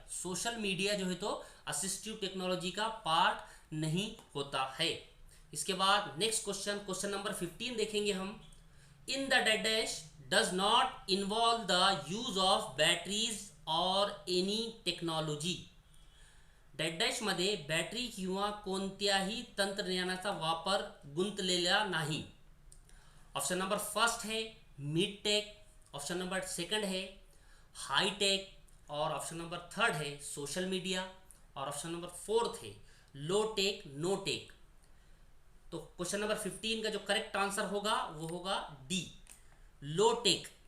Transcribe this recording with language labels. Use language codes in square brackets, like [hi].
[hi] Social media जो है तो असिस्टिव टेक्नोलॉजी का पार्ट नहीं होता है। इसके बाद नेक्स्ट क्वेश्चन, क्वेश्चन नंबर 15 देखेंगे हम। [en] In the dead dash does not involve the use of batteries और any technology. [mr] डेड डॅश मध्ये बॅटरी किंवा कोणत्याही तंत्रज्ञानाचा वापर गुंतलेला नाही। [hi] ऑप्शन नंबर फर्स्ट है mid take, option number second है हाई टेक, और ऑप्शन नंबर थर्ड है सोशल मीडिया, और ऑप्शन नंबर फोर्थ है लो टेक, नो टेक। तो क्वेश्चन नंबर 15 का जो करेक्ट आंसर होगा वो होगा डी, लो टेक।